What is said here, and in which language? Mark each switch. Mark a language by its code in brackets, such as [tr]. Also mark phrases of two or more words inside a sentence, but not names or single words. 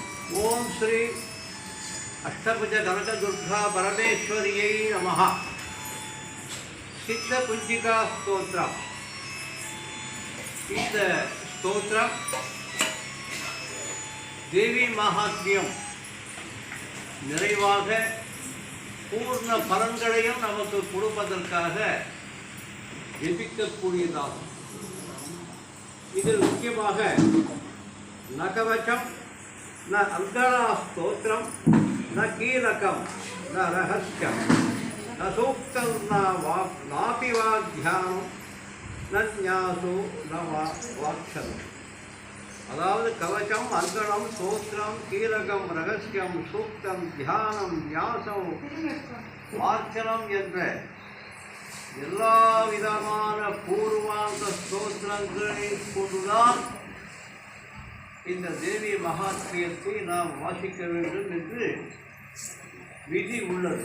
[sa] ओम श्री अष्टभुज कनकदुर्गा परमेश्वर्यै नमः। सिद्धकुंजिका स्तोत्रम। [ta] இந்த ஸ்தோத்திரம் தேவி மகாத்மியம் நிறைவாக பூர்ண பலன்களையும் நமக்கு கொடுப்பதற்காக ஜெபிக்கக்கூடியதாகும். இதில் முக்கியமாக நகவச்சம், [sa] न अंगणा स्तोत्रम, न कीलकम, न रहस्यम, न सूक्तम, नापि वाग्ध्यानम, न न्यासो न वाक्षरम. [ta] அதாவது கவச்சம், அங்கணம், ஸ்தோத்திரம், கீலகம், ரகசியம், சூக்தம், தியானம், ஞாசம், வார்ச்சனம் என்ற எல்லா விதமான பூர்வாங்க ஸ்தோத்திரங்களை கொண்டுதான் இந்த தேவி மகாத்மியத்தை நாம் வாசிக்க வேண்டும் என்று விதி உள்ளது.